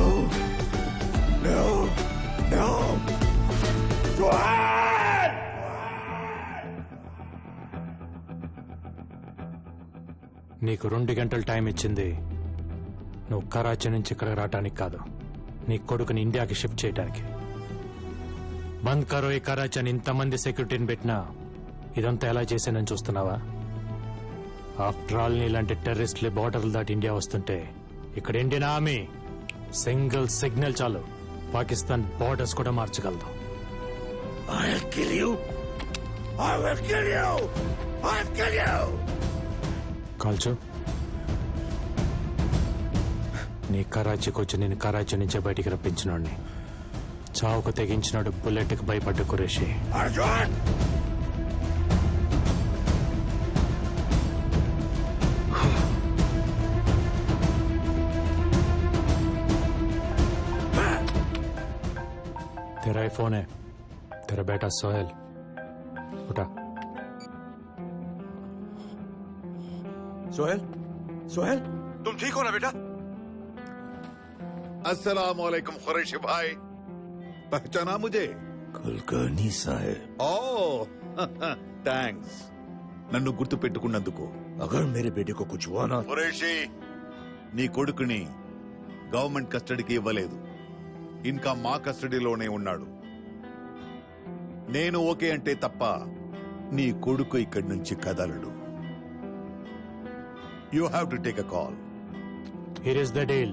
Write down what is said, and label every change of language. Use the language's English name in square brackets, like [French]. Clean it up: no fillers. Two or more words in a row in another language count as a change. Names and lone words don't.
[English] No. No. Sohail! [Telugu] నీకు 2 గంటలు టైం ఇచ్చింది నువ్వు కరాచీ నుంచి ఇక్కడ రావటానికి కాదు, నీ కొడుకుని ఇండియాకి షిఫ్ట్ చేయడానికి. [Hindi] बंद करो [Telugu] ఈ కరాచీ అని ఇంతమంది సెక్యూరిటీని పెట్టినా ఇదంతా ఎలా చేశానని చూస్తున్నావా? [English] after all [Telugu] నీలాంటి టెర్రరిస్టులు బార్డర్లు దాటి ఇండియా వస్తుంటే ఇక్కడ ఇండియన్ ఆర్మీ [English] single signal [Telugu] చాలు పాకిస్తాన్ బార్డర్స్ కూడా మార్చగలదు. [English] I'll kill you. I will kill you. I'll kill you. [Telugu] కాల్చు. నీ కరాచీకి వచ్చి నేను కరాచీ నుంచే బయటికి రప్పించినోడిని. చావుకు తెగించినాడు బుల్లెట్కి భయపడ్డ కురేషి. Arjun! [Hindi] तेरा ही फोन है, तेरा बेटा सोहेल. उठा. सोहेल? सोहेल? तुम ठीक हो ना बेटा? [Arabic] السلام عليكم [Hindi] खुरैशी भाई, पहचाना मुझे? कुलकर्णी साहब. [Telugu] ఓ థ్యాంక్స్ నన్ను గుర్తు పెట్టుకున్నందుకు. [Hindi] अगर मेरे बेटे को कुछ हुआ ना [Telugu] ఖురేషీ, నీ కొడుకుని [English] government custody [Telugu] ఇవ్వలేదు, ఇంకా మా కస్టడీలోనే ఉన్నాడు. నేను ఓకే అంటే తప్ప నీ కొడుకు ఇక్కడి నుంచి కదలడు. [English] You have to take a call. Here is the deal.